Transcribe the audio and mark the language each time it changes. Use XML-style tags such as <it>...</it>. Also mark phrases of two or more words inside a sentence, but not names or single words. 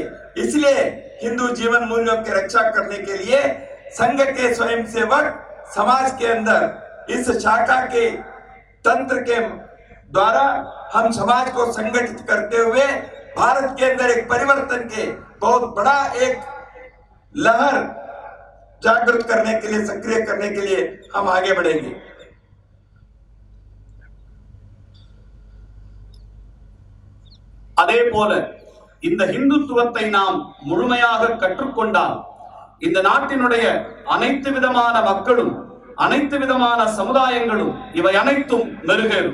<hi>इसलिए हिंदू जीवन मूल्यों की रक्षा करने के लिए संघ के स्वयंसेवक समाज के अंदर इस शाखा के तंत्र के द्वारा हम समाज को संगठित करते हुए भारत के अंदर एक परिवर्तन के बहुत बड़ा एक लहर जागृत करने के लिए, सक्रिय करने के लिए हम आगे बढ़ेंगे.</hi> <ta>அதே போல இந்த இந்துத்துவத்தை நாம் முழுமையாக கற்றுக்கொண்டால் இந்த நாட்டினுடைய அனைத்து விதமான மக்களும், அனைத்து விதமான சமுதாயங்களும் இவை அனைத்தும் மெருகேறும்.</ta>